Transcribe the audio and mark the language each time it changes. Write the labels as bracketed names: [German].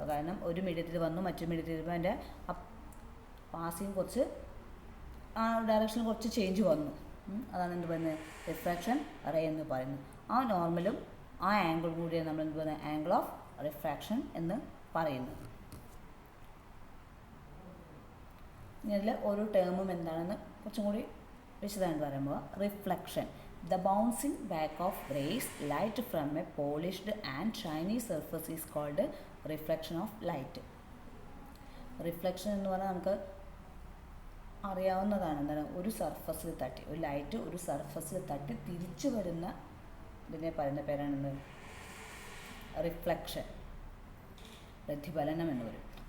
[Malayalam] കാരണം ഒരു മീഡിയത്തിൽ വന്നു മറ്റൊരു മീഡിയത്തിൽ വരുമ്പോൾ അതിൻ്റെ പാസിങ് കുറച്ച് ആ ഡയറക്ഷനിൽ കുറച്ച് ചേഞ്ച് വന്നു. അതാണ് എന്ത് പറയുന്നത്? റിഫ്രാക്ഷൻ റേ എന്ന് പറയുന്നത്. ആ നോർമലും ആ ആംഗിൾ കൂടിയാണ് നമ്മൾ എന്ത് പറയുന്നത്? ആംഗിൾ ഓഫ് റിഫ്രാക്ഷൻ എന്ന് പറയുന്നത്. ഇതിൽ ഓരോ ടേമും എന്താണെന്ന് കുറച്ചും കൂടി വിശദമായിട്ട് പറയുമ്പോൾ, reflection, [English] the bouncing back of rays light from a polished and shiny surface is called reflection of light. [Malayalam] Reflection എന്ന് പറഞ്ഞാൽ നമുക്ക് അറിയാവുന്നതാണ്. എന്താണ്? ഒരു സർഫസിൽ തട്ടി, ഒരു ലൈറ്റ് ഒരു സർഫസിൽ തട്ടി തിരിച്ചു വരുന്ന ഇതിനെ പറയുന്ന പേരാണെന്ന് റിഫ്ലക്ഷൻ, പ്രതിഫലനം എന്ന് പറയും.